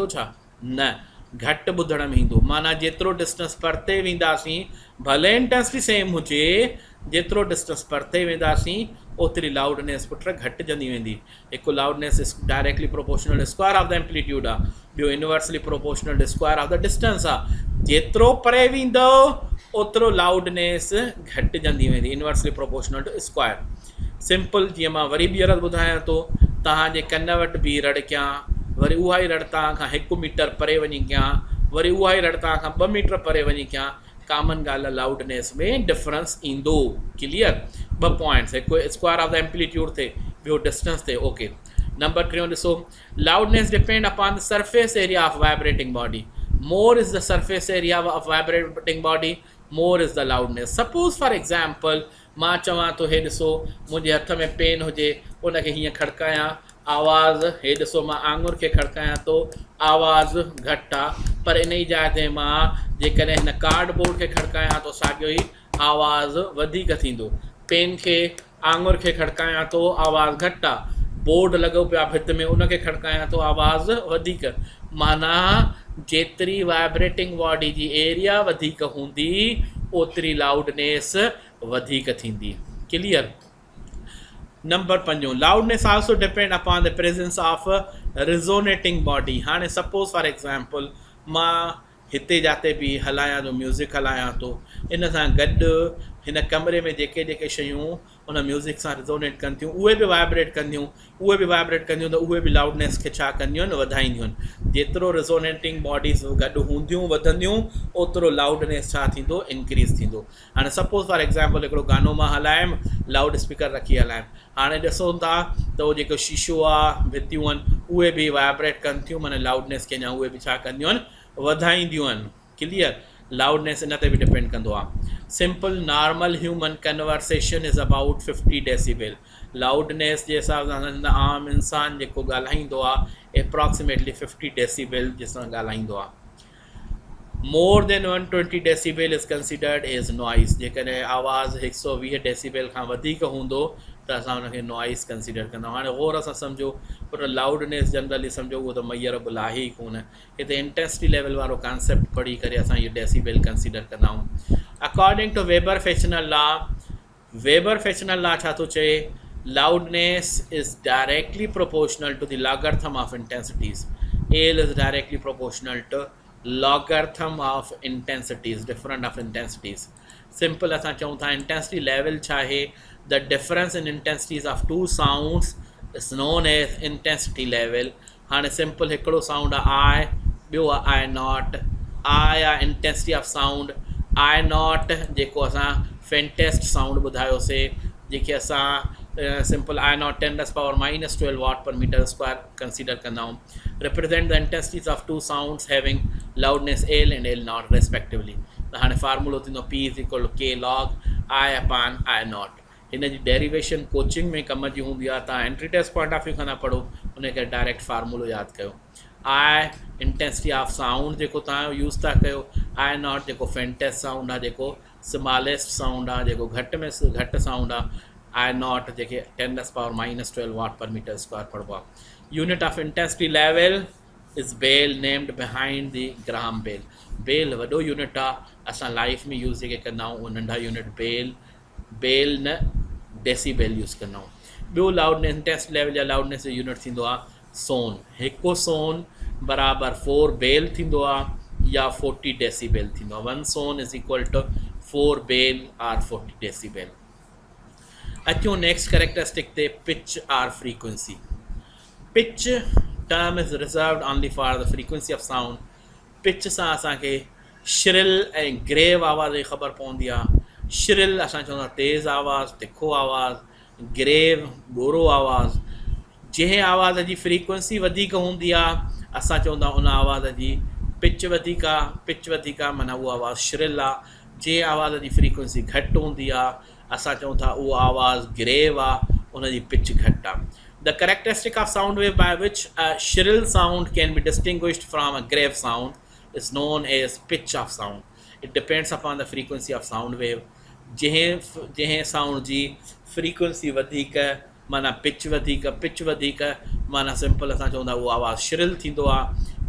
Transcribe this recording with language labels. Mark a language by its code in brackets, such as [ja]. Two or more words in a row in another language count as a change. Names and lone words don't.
[sd] छा न, घटि ॿुधण में ईंदो। माना जेतिरो डिस्टेंस परते वेंदासीं, भले [en] intensity same [sd] हुजे, जेतिरो डिस्टेंस परते वेंदासीं ओतिरी लाउडनेस पुट घटिजंदी वेंदी। [en] हिकु loudness is directly proportional square of the amplitude आहे, ॿियो inversely proportional square of the distance आहे। [sd] जेतिरो परे वेंदो ओतिरो लाउडनेस घटिजंदी वेंदी, [en] inversely proportional to square. [sd] सिंपल जीअं मां वरी ॿीहर ॿुधायां थो, तव्हांजे कन वटि बि रड़ कयां, वरी उहा ई रड़ तव्हां खां 1 मीटर परे वञी कयां, वरी उहा ई रड़ तव्हां खां 2 मीटर परे वञी कयां, कॉमन ॻाल्हि आहे लाउडनेस में डिफरेंस ईंदो। [en] clear? 2 points, [sd] हिकु [en] square of the amplitude [sd] थिए, ॿियो डिस्टेंस थिए। ओके, नंबर 3 ॾिसो, [en] loudness depend upon the surface area of vibrating body. more is the surface area of vibrating body, more is the loudness. suppose for example [sd] मां चवां थो, हे ॾिसो मुंहिंजे हथ में पेन हुजे, उनखे हीअं खड़कायां, आवाज़, हे ॾिसो मां आङुर खे खड़कायां थो, आवाज़ घटि आहे, पर इन ई जाइ ते मां जेकॾहिं हिन कार्डबोर्ड खे खड़कायां थो, साॻियो ई आवाज़ वधीक थींदो। पेन खे, आङुर खे खड़कायां थो, आवाज़ घटि आहे। बोर्ड लॻो पियो आहे भित में, उनखे खड़कायां थो, आवाज़ वधीक। माना जेतिरी [en] vibrating body [sd] जी एरिया वधीक हूंदी ओतिरी लाउडनेस वधीक थींदी। क्लियर? [en] नंबर 5, loudness also depend upon the presence of resonating body. [sd] हाणे [en] suppose for example [sd] मां हिते जाते बि हलायां थो, म्यूज़िक हलायां थो, इन सां गॾु हिन कमरे में जेके जेके शयूं उन म्यूज़िक सां रिजोनेट कनि थियूं, उहे बि वाइब्रेट कंदियूं, त उहे बि लाउडनेस खे छा कंदियूं आहिनि? वधाईंदियूं आहिनि। जेतिरो रिजोनेटिंग बॉडीज़ गॾु हूंदियूं वधंदियूं ओतिरो लाउडनेस छा थींदो? इंक्रीज़ थींदो। हाणे [en] suppose for example [sd] हिकिड़ो गानो मां हलायमि, [en] loud speaker [sd] रखी हलायमि, हाणे ॾिसूं था त उहो जेको शीशो आहे, भितियूं आहिनि, उहे बि वाइब्रेट कनि थियूं, माना लाउडनेस खे अञा उहे बि छा कंदियूं आहिनि? वधाईंदियूं आहिनि। क्लियर? लाउडनेस इन ते बि डिपेंड कंदो आहे। [en] simple normal human conversation is about 50 decibel. [sd] लाउडनेस जे हिसाब सां आम इंसान जेको ॻाल्हाईंदो आहे एप्रॉक्सीमेटली 50 डेसिबल जिसां ॻाल्हाईंदो आहे। [en] more than 120 decibel is considered as noise. [sd] जेकॾहिं आवाज़ु 120 डेसिबल खां वधीक हूंदो त असां हुनखे [en] noise consider [sd] कंदा आहियूं। हाणे गौर सां सम्झो, पर लाउडनेस जनरली सम्झो उहो त मैयर बुलाहे ई कोन, हिते [en] intensity level [sd] वारो कॉन्सेप्ट पढ़ी करे असां इहे डेसिबल कंसिडर कंदा आहियूं। [en] according to Weber Fechner law, Weber Fechner law, वेबर फैशनल लॉ छा थो चए? loudness is directly proportional to the logarithm of intensities. L is directly proportional to logarithm of intensities, different of intensities, डिफरेंट ऑफ इंटेंसिटीज़। [sd] सिंपल असां चऊं था [en] intensity level [sd] छा आहे? [en] the difference in intensities of 2 sounds is known as intensity level. [sd] हाणे सिंपल हिकिड़ो साउंड आहे आई, ॿियो आहे [en] I nought. [sd] आई आहे [en] intensity of sound, I nought [sd] जेको असां [en] faintest sound [sd] ॿुधायोसीं, जेके असां [en] simple I nought 10⁻¹² watt per meter square consider [sd] कंदा आहियूं, [en] represent the intensities of 2 sounds having loudness L and L nought respectively. त हाणे फार्मूलो थींदो P is equal to K log I upon I nought. [sd] हिन जी डेरिवेशन कोचिंग में कम जी हूंदी आहे, तव्हां [en] entry test point of view [sd] खां पढ़ो, उनखे डायरेक्ट फार्मूलो यादि कयो। [en] I intensity of sound [sd] जेको तव्हां यूज़ था कयो, [en] I nought [sd] जेको [en] faintest sound [sd] आहे, जेको [en] smallest sound [sd] आहे, जेको घटि में घटि साउंड आहे, [en] I nought 10⁻¹² watt per meter square [sd] पढ़बो आहे। [en] unit of intensity level is bel named behind the Graham Bell. [sd] बेल वॾो यूनिट आहे, असां लाइफ में यूज़ जेके कंदा आहियूं उहे नंढा यूनिट बेल न डेसीबेल यूज़ कंदा आहियूं। ॿियो [en] loudness intensity level [sd] या लाउडनेस जो यूनिट थींदो आहे सोन। हिकु सोन बराबरि 4 बेल थींदो आहे या 40 डेसीबेल थींदो आहे। [en] 1 sone is equal to 4 bel or 40 decibel. next characteristic, pitch or frequency. pitch term is reserved only for the frequency of sound. [sd] पिच सां असांखे श्रिल ऐं ग्रेव आवाज़ जी ख़बर पवंदी आहे। श्रिल असां चवंदा तेज़ आवाज़, तिखो आवाज़, ग्रेव ॻोरो आवाज़। जंहिं आवाज़ जी फ्रीक्वेंसी वधीक हूंदी आहे असां चवंदा उन आवाज़ जी पिच वधीक आहे, माना उहा आवाज़ श्रिल आहे। जंहिं आवाज़ जी फ्रीक्वेंसी घटि हूंदी आहे असां चऊं था उहा आवाज़ ग्रेव आहे, उनजी पिच घटि आहे। [en] The characteristic of sound wave by which a shrill sound can be distinguished from a grave sound is known as pitch of sound. It depends upon the frequency of sound wave. [sd] जंहिं साउंड जी फ्रीक्वेंसी वधीक माना पिच वधीक माना सिंपल असां चवंदा उहो आवाज़ु श्रिल थींदो आहे।